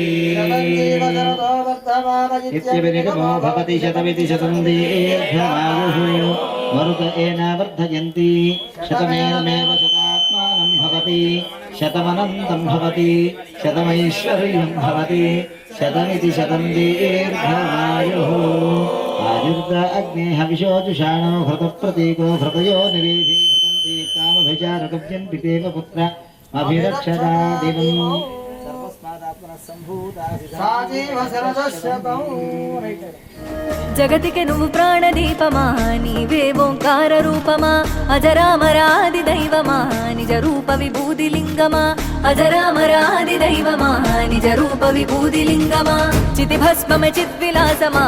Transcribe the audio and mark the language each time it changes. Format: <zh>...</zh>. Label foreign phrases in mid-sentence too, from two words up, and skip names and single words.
<sa>इत्यभिनिगमो भवति शतमिति शतं दीर्घमायुः मरुत एनावर्धयन्ति शतमेनमेव शतात्मानं भवति शतमनन्तं भवति शतमैश्वर्यं भवति शतमिति शतं दीर्घमायुः आयुर्द अग्ने हविषोजुषाणो घृतप्रतीको घृतयो निवेशे घृतन्ति कामभिचारकव्यं पितेव पुत्र अभिरक्षता दिवम्</sa> <te>జగతికి నువ్వు ప్రాణదీపమా నీవే ఓంకార రూపమా అజరామరాది దైవమా నిజ రూప విభూది లింగమా అజరామరాది దైవమా నిజ రూప విభూది లింగమా చితి భస్మమ చిద్విలాసమా</te>